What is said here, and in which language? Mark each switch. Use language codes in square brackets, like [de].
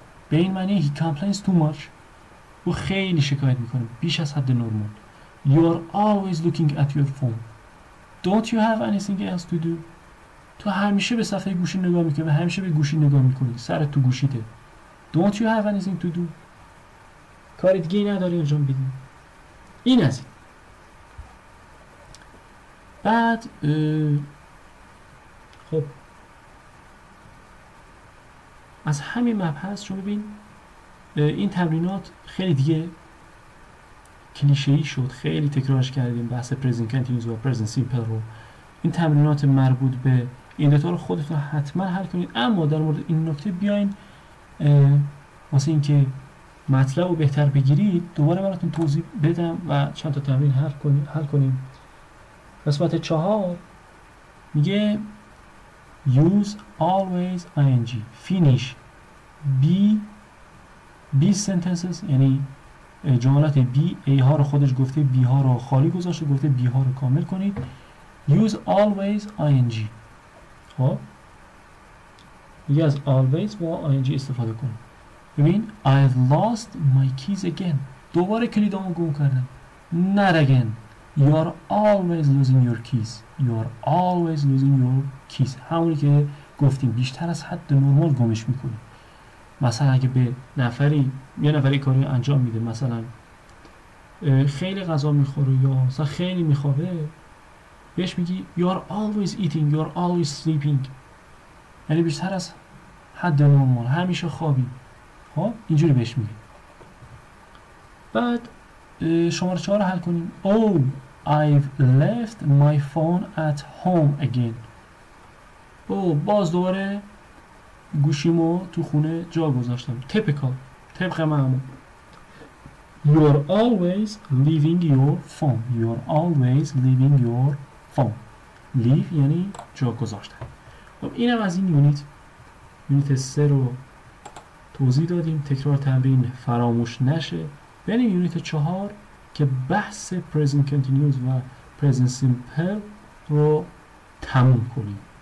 [fa] به این معنی [en] he complains too much، [fa] او خیلی شکایت میکنه بیش از حد نرمال. [en] You are always looking at your phone، don't you have anything else to do، [fa] تو همیشه به صفحه گوشی نگاه میکنی و همیشه به گوشی نگاه میکنی، سرت تو گوشیته. [en] Don't you have anything to do، [fa] کار دیگه نداری انجام بدی. این از این. بعد خب از همین مبحث شما ببین این تمرینات خیلی دیگه کلیشه‌ای شد، خیلی تکرارش کردیم بحث present continuous و present simple رو. این تمرینات مربوط به این دوتا رو خودتون حتما حل کنید. اما در مورد این نکته بیاین واسه اینکه مطلب رو بهتر بگیرید دوباره براتون توضیح بدم و چند تا تمرین حل کنیم. قسمت 4 میگه [en] use always ing finish be sentences، [fa] یعنی جملات be a ها رو خودش گفته b ها رو خالی گذاشته، گفته b ها رو کامل کنید. [en] use always ing، [fa] خب میگه از always با ing استفاده کنید. ببین [en] I've lost my keys again، [fa] دوباره کلیدامو گم کردم. [en] not again، you are always losing your keys، you are always losing your keys، [fa] همونی که گفتیم بیشتر از حد نرمال گمش میکنی. مثلا اگه به یه نفری کاری انجام میده، مثلا خیلی غذا میخوره یا مثلا خیلی میخوابه، بهش میگی [en] you are always eating، you are always sleeping، [fa] یعنی بیشتر از حد نرمال همیشه خوابی. خب اینجوری بهش میگی. بعد شماره 4 رو حل کنیم. [en] Oh I've left my phone at home again، [fa] باز دوباره گوشیمو تو خونه جا گذاشتم. طبق معمول. [en] You're always leaving your phone، you're always leaving your phone، leave [fa] یعنی جا گذاشتن. خب اینم از این یونیت 3 رو توضیح دادیم، تکرار تمرین فراموش نشه. بریم یونیت 4 که بحث present continuous و present simple رو تموم کنیم.